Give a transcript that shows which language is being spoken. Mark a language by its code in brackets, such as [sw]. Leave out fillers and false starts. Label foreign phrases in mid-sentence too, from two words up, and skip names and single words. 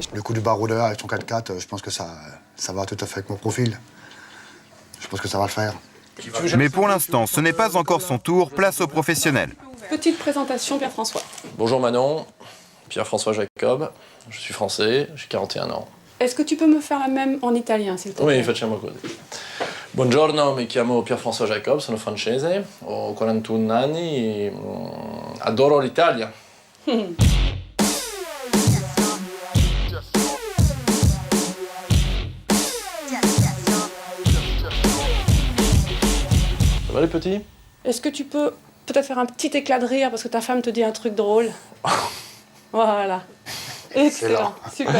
[fr] Le coup du baroudeur avec son 4x4, je pense que ça va tout à fait avec mon profil. Je pense que ça va le faire. Mais pour l'instant, ce n'est pas encore son tour, place aux professionnels. Petite présentation, Pierre-François. Bonjour Manon, Pierre-François Jacob, je suis français, j'ai 41 ans. Est-ce que tu peux me faire la même en italien, s'il te plaît? Oui, [it] facciamo così. Buongiorno, mi chiamo Pierre-François Jacob, sono francese, ho 41 anni, adoro l'Italia. [fr] Ça va les petits? Est-ce que tu peux peut-être faire un petit éclat de rire parce que ta femme te dit un truc drôle? Voilà. Excellent. Super.